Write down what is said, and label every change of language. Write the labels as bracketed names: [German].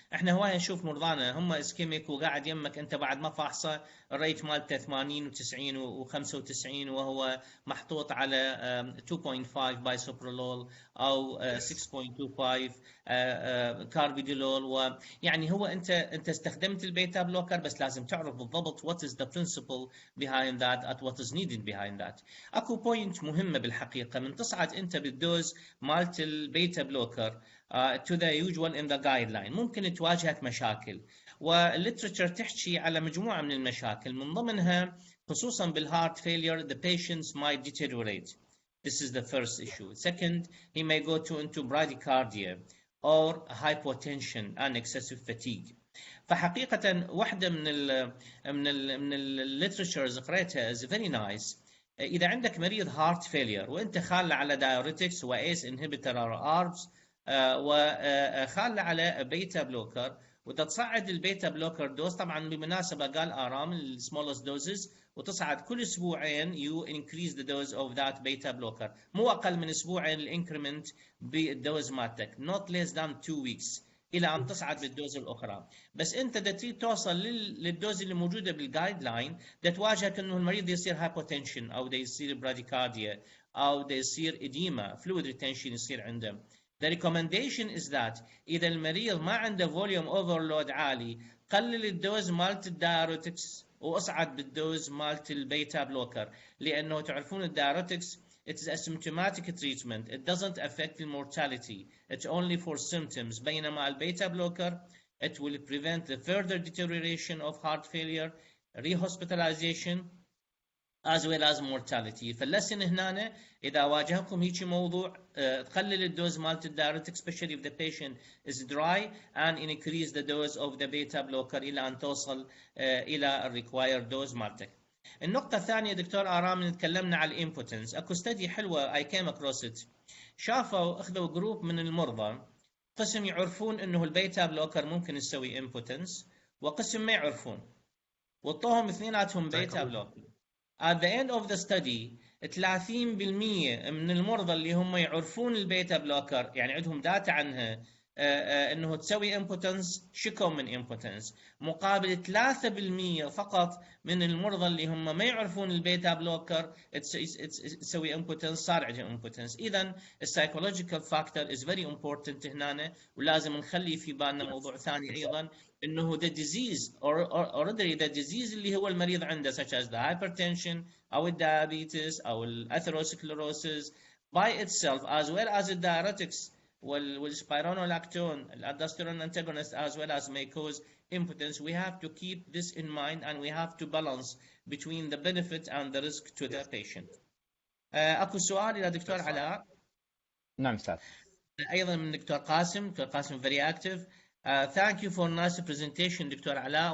[Arabic] احنا هوايه نشوف مرضانا هم اسكيميك وقاعد يمك انت بعد ما فحصه الريت مالته 80 و90 و95 وهو محطوط على 2.5 بايسوبرولول او 6.25 كاربيدولول. [English] ويعني هو انت استخدمت البيتا بلوكر بس لازم تعرف بالضبط what is the principle behind that at what is needed behind that. [Arabic] اكو بوينت مهمه بالحقيقه من تصعد انت بالدوز مالت البيتا بلوكر to the usual in the guideline ممكن تواجهك مشاكل والليترشر تحكي على مجموعة من المشاكل من ضمنها خصوصا بالهارت failure the patients might deteriorate. [English] This is the first issue. Second, he may go into bradycardia or hypotension and excessive fatigue. [Arabic] فحقيقة واحدة من الليترشرز قريتها is very nice. إذا عندك مريض heart failure وأنت خال على diuretics و ACE inhibitor or ARBs وخال على بيتا بلوكر، وتصعد البيتا بلوكر دوز. طبعا بالمناسبه قال ارام السمولست دوزز، وتصعد كل اسبوعين يو انكريز ذا دوز اوف ذات بيتا بلوكر، مو اقل من اسبوعين الانكريمنت بالدوز مالتك، not less than 2 weeks الى ان تصعد بالدوز الاخرى. بس انت دا تريد توصل للدوز اللي موجوده بالجايد لاين، دا تواجهك انه المريض يصير هايبوتنشن او دا يصير براديكارديا او دا يصير اديما فلويد ريتنشن يصير عنده. The recommendation is that إذا المريض ما عنده volume overload عالي، قلل الدوز مالت الدايوريتكس واصعد بالدوز مالت البيتا بلوكر، لأنه تعرفون الدايوريتكس it is a symptomatic treatment. [English] It doesn't affect the mortality. It's only for symptoms. بينما البيتا blocker it will prevent the further deterioration of heart failure, rehospitalization, as well as mortality. فاللسن هنا إذا واجهكم هيك موضوع تقلل الدوز مالت الدايوريتك especially if the patient is dry and increase the dose of the beta blocker إلى أن توصل إلى required dose مالتك. [Arabic] النقطة الثانية دكتور آرام تكلمنا على الامبوتنس. اكو ستدي حلوة I came across it. شافوا اخذوا جروب من المرضى، قسم يعرفون انه البيتا بلوكر ممكن يسوي امبوتنس، وقسم ما يعرفون، وطوهم اثنيناتهم بيتا بلوكر. At the end of the study 30% من المرضى اللي هم يعرفون البيتا بلوكر يعني عندهم داتا عنها انه تسوي امبوتنس شكوا من امبوتنس، مقابل 3% فقط من المرضى اللي هم ما يعرفون البيتا بلوكر تسوي امبوتنس صار عندهم امبوتنس. اذا السايكولوجيكال فاكتور از فيري امبورتنت هنا، ولازم نخلي في بالنا موضوع ثاني ايضا انه the disease already the disease اللي هو المريض عنده such as the hypertension او الديابيتس او الاثيروسكليروسيس by itself as well as the diuretics والسبيرونولاكتون الالدوستيرون antagonist as well as may cause impotence. [English] We have to keep this in mind and we have to balance between the benefit and the risk to the patient. [Arabic] اكو سؤال الى دكتور علاء. نعم استاذ. ايضا من دكتور قاسم. [English] Doctor Qasim very active. Thank you for nice presentation, Dr. Ala.